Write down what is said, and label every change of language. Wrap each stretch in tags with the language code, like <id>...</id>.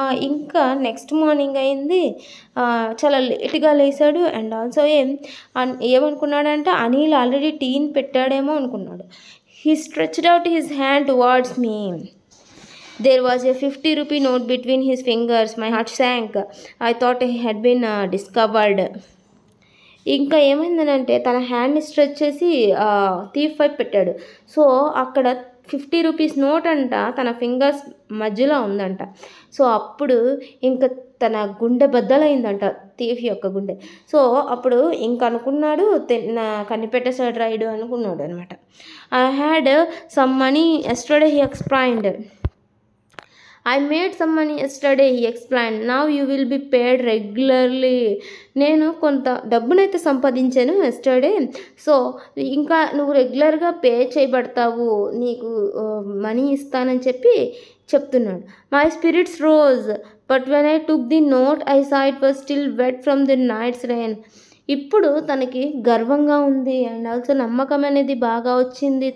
<te>ఇంకా next morning అయింది. చాలా లేట్గా లేచాడు. అండ్ ఆల్సో ఏమనుకున్నాడంటే అనిల్ ఆల్రెడీ టీని పెట్టాడేమో అనుకున్నాడు.</te> <en>He stretched out his hand towards me. There was a 50 rupee note between his fingers. My heart sank. I thought he had been discovered.</en> <te>ఇంకా ఏమైందనంటే తన హ్యాండ్ని స్ట్రెచ్ చేసి థీఫ్ వైపు పెట్టాడు. సో అక్కడ 50 రూపీస్ నోట్ అంట తన ఫింగర్స్ మధ్యలో ఉందంట. సో అప్పుడు ఇంకా తన గుండె బద్దలైందంట, థీఫ్ యొక్క గుండె. సో అప్పుడు ఇంకా అనుకున్నాడు కనిపెట్టేసాడు రైడు అనుకున్నాడు అనమాట.</te> <en>I had some money yesterday he explained. I made some money yesterday, he explained. Now you will be paid regularly.</en> <te>నేను కొంత డబ్బునైతే సంపాదించాను ఎస్టర్డే. సో ఇంకా నువ్వు రెగ్యులర్గా పే చేయబడతావు, నీకు మనీ ఇస్తానని చెప్పి చెప్తున్నాడు.</te> <en>My spirits rose but when I took the note I saw it was still wet from the night's rain.</en> <te>ఇప్పుడు తనకి గర్వంగా ఉంది. అండ్ ఆల్సో నమ్మకం అనేది బాగా వచ్చింది.</te>